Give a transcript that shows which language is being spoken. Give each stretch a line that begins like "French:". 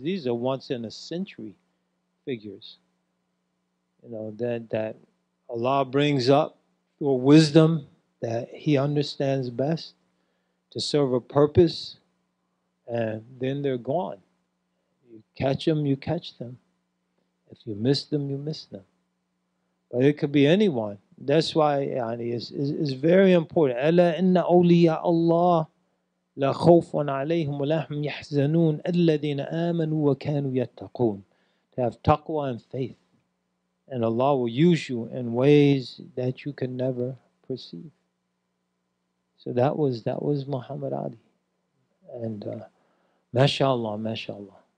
English: These are once in a century figures. That Allah brings up through wisdom that He understands best to serve a purpose, and then they're gone. You catch them, you catch them. If you miss them, you miss them. But it could be anyone. That's why it's very important.
Arabic: Ala inna awliya Allah لا خوف عليهم ولا هم يحزنون الذين آمنوا وكانوا يتقون.
English: To have taqwa and faith. And Allah will use you in ways that you can never perceive. So that was Muhammad Ali. And mashallah.